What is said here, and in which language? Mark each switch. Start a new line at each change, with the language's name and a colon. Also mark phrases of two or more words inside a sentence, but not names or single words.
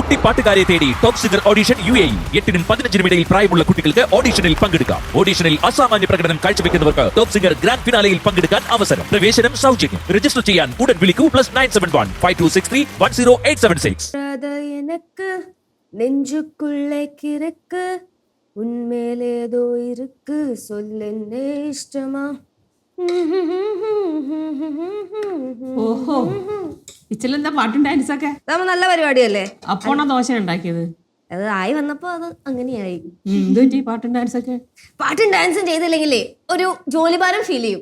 Malayalam: കുട്ടിപ്പാട്ടുകാരെ തേടി ടോപ്പ് സിംഗർ ഓഡിഷൻ UAE 8-നും 15-നും ഇടയിൽ പ്രായമുള്ള കുട്ടികൾക്ക് ഓഡിഷനിൽ പങ്കെടുക്കാം. ഓഡിഷനിൽ അസാമാന്യ പ്രകടനം കാഴ്ചവെക്കുന്നവർക്ക് ടോപ്പ് സിംഗർ
English: grand finale
Malayalam: പങ്കെടുക്കാൻ അവസരം. പ്രവേശനം സൗജന്യം. രജിസ്റ്റർ ചെയ്യാൻ ഉടൻ വിളിക്കൂ +971 5263 10876.
Tamil: எனக்கு நெஞ்சுக்குள்ளே கிறுக்கு உன்மேலேதோ இருக்கு சொல்லென்னே இஷ்டமா.
Malayalam: ഓഹോ ഇച്ചിലെന്താ പാട്ടും ഡാൻസൊക്കെ അതാവുമ്പോ നല്ല പരിപാടിയല്ലേ. അപ്പോണോ ദോശ ഉണ്ടാക്കിയത്? അത് ആയി വന്നപ്പോ അത് അങ്ങനെയായി. എന്തുപറ്റി പാട്ടും ഡാൻസൊക്കെ? പാട്ടും ഡാൻസും ചെയ്തില്ലെങ്കിലേ ഒരു ജോലിഭാരം ഫീൽ ചെയ്യും.